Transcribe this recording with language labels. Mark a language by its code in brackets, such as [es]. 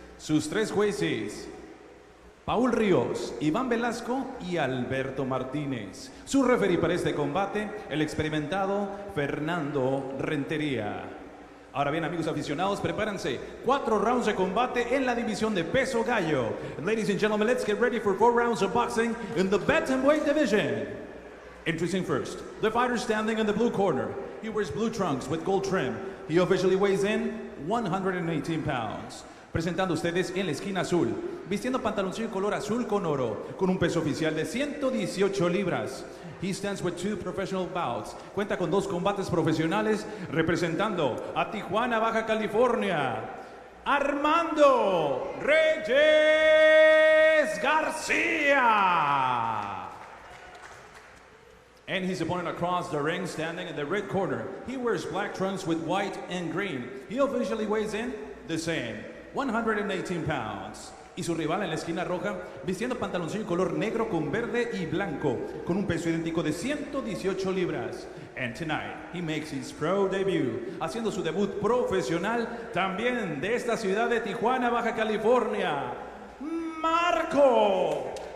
[es] Sus tres jueces, Paul Ríos, Iván Velasco y Alberto Martínez. Su referí para este combate, el experimentado Fernando Rentería. Ahora bien, amigos aficionados, prepárense. 4 rounds de combate en la división de peso gallo. [en] Ladies and gentlemen, let's get ready for 4 rounds of boxing in the bantamweight division. Introducing first, the fighter standing in the blue corner. He wears blue trunks with gold trim. He officially weighs in 118 pounds. [es] Presentando ustedes en la esquina azul, vistiendo pantaloncillo color azul con oro, con un peso oficial de 118 libras. [en] He stands with 2 professional bouts. [es] Cuenta con 2 combates profesionales, representando a Tijuana, Baja California, Armando Reyes Garcia. [en] And his opponent across the ring, standing in the red corner. He wears black trunks with white and green. He officially weighs in the same, 118 pounds. [es] Y su rival en la esquina roja, vistiendo pantaloncillo color negro con verde y blanco, con un peso idéntico de 118 libras. [en] And tonight, he makes his pro debut, [es] haciendo su debut profesional también de esta ciudad de Tijuana, Baja California, Marco